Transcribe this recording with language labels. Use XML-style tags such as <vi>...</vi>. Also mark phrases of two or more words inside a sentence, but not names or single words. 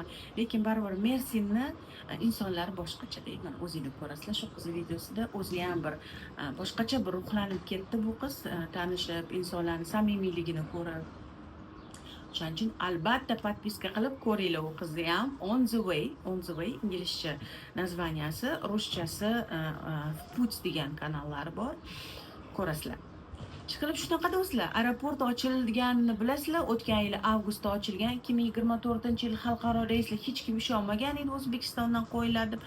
<uz>Lekin baribir Mersinni insonlari boshqacha deyman. O'zingizlar ko'rasizlar shu qiz videosida o'zi ham bir boshqacha bir ruhlanib ketdi bu qiz, tanishib, insonlarning samimiyligini ko'rib. Shuning uchun albatta podpiska qilib ko'ringlar u qizni ham. On the way inglizcha nazvaniyasi, ruschasi Put degan kanallari bor. Ko'rasizlar. Ishqilib shunaqa do'stlar, aeroport ochilganini bilasizlar, o'tgan yili avgustda ochilgan, 2024-yil xalqaro reyslar hech kim ishonmagan edi O'zbekistondan qo'yiladi deb.</uz>